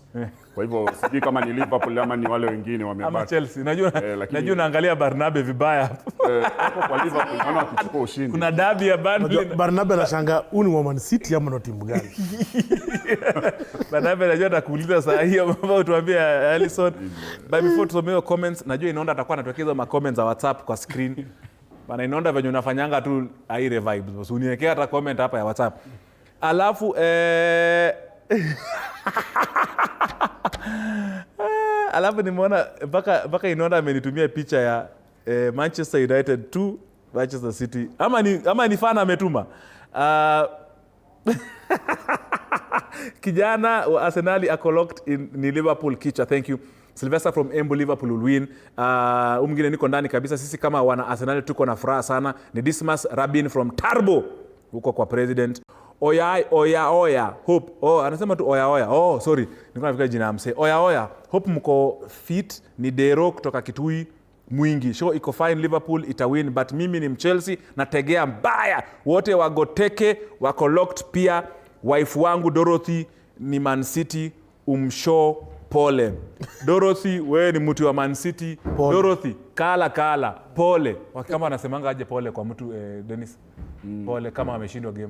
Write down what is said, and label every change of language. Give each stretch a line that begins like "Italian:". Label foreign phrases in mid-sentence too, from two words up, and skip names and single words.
Swahili: Kwa hivyo sijui kama ni Liverpool ama ni wale wengine wamebaki. Ama Chelsea. Najua naangalia Barnabe vibaya hapo kwa Liverpool naona wakichukua ushindi. Kuna derby ya Burnley. Barnabe anashangaa uni wa Man City ama ndo timu gani? Barnabe najua atakuuliza saa hiyo mambo tuambie Alisson.
English: But before
Swahili: tusomee comments, najua inaona atakuwa anatokeza ma comments za WhatsApp kwa screen. Bana inaonda venye unafanyanga tu aire vibes. Uniwekea hata comment hapa ya WhatsApp. Alafu alafu nimeona mpaka inaonda amenitumia picha ya Manchester United 2 Manchester City. Ama ni fan ametuma. Kijana wa Arsenal ako locked ni Liverpool kicha.
English: Thank you. Sylvester from Embu, Liverpool will win.
Swahili: Mwingine niko ndani kabisa. Sisi kama wana Arsenal tuko na furaha sana. Ni Dismas Rabin from Tarbo. Huko kwa president. Oya. Hope. Anasema tu oya. Sorry. Niko nafikiri jina amse. Oya. Hope mko fit. Ni Dero kutoka Kitui Mwingi. Show iko fine, Liverpool ita win, but mimi ni Chelsea nategea mbaya. Wote wagoteke wako locked pia. Wife wangu Dorothy ni Man City, pole. Dorothy, wewe ni mtu wa Man City. Pole. Dorothy, kala, pole. Kama anasemanga aje pole kwa mtu Dennis. Pole kama ameshindwa game.